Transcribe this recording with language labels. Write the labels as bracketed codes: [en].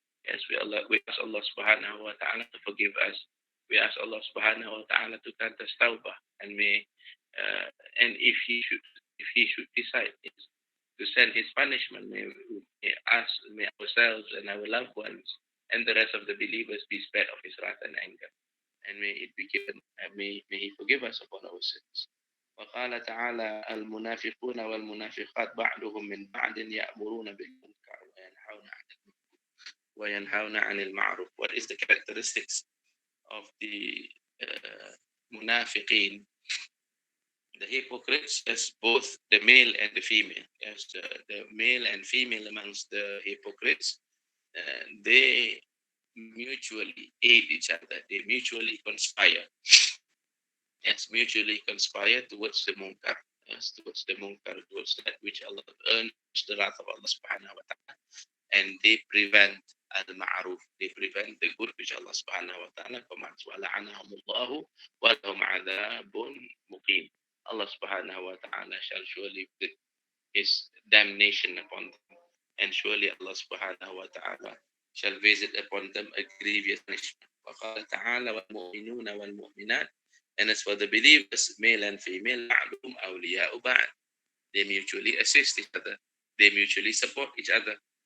[en] Yes, we ask Allah subhanahu wa ta'ala to forgive us. We ask Allah subhanahu wa ta'ala to grant us tawbah, and and if he should decide to send his punishment, may ourselves and our loved ones and the rest of the believers be spared of his wrath and anger, and may it be given, and may he forgive us upon our sins. [ar] وقال تعالى المنافقون والمنافقات بعضهم من بعض يأمرون بالمنكر وينهون عن المعروف. [en] What is the characteristics of the munafiqeen, the hypocrites? Yes, both the male and the female. Yes, the male and female amongst the hypocrites, they mutually aid each other. They mutually conspire. Yes, mutually conspire towards the munkar. Yes, towards the munkar, towards that which Allah earns the wrath of Allah subhanahu wa ta'ala, and they prevent al-ma'ruf. They prevent the good which Allah subhanahu wa ta'ala commands. [ar] وَلَعَنَهُمُ اللَّهُ وَلَهُمْ عَذَابٌ مُقِيمٌ. [en] Allah subhanahu wa ta'ala shall surely put his damnation upon them, and surely Allah subhanahu wa ta'ala shall visit upon them a grievous punishment. [ar] وقال تعالى والمؤمنون والمؤمنات. [en] And as for the believers, male and female, [ar] بعضهم أولياء بعض. [en] They mutually assist each other. They mutually support each other.